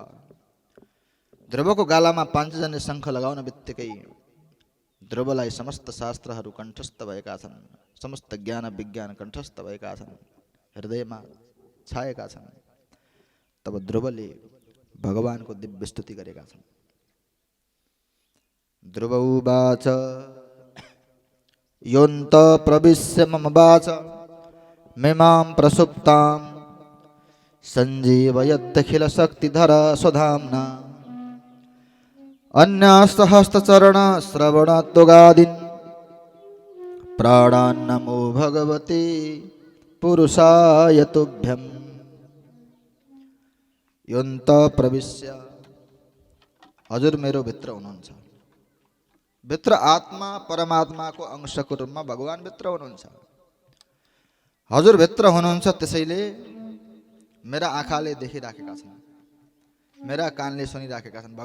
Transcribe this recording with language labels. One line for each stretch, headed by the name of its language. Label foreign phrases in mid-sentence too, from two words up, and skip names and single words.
Nepali: ध्रुवको गालामा पाञ्चजन्य शङ्ख लगाउन बित्तिकै ध्रुवलाई समस्त शास्त्रहरू कण्ठस्थ भएका छन्, समस्त ज्ञान विज्ञान कण्ठस्थ भएका छन्, हृदयमा छाएका छन्। तब ध्रुवले भगवानको दिव्य स्तुति गरेका छन्।
Sanskrit: ध्रुव उवाच योऽन्त प्रविश्य मम वाच मिमां प्रसुप्तां सञ्जीवयत्यखिल शक्तिधर स्वधाम्ना अन्यास्तहस्तचरण श्रवणत्वगादीन् प्राणान् नमो भगवते पुरुषाय तुभ्यम्। योऽन्त प्रविश्य,
Nepali: हजुर मेरो भित्र हुनुहुन्छ। भित्र आत्मा परमात्माको अंशको रूपमा भगवान भित्र हुनुहुन्छ। हजुर भित्र हुनुहुन्छ, त्यसैले मेरा आँखाले देखिराखेका छन्, मेरा कानले सुनिराखेका छन्।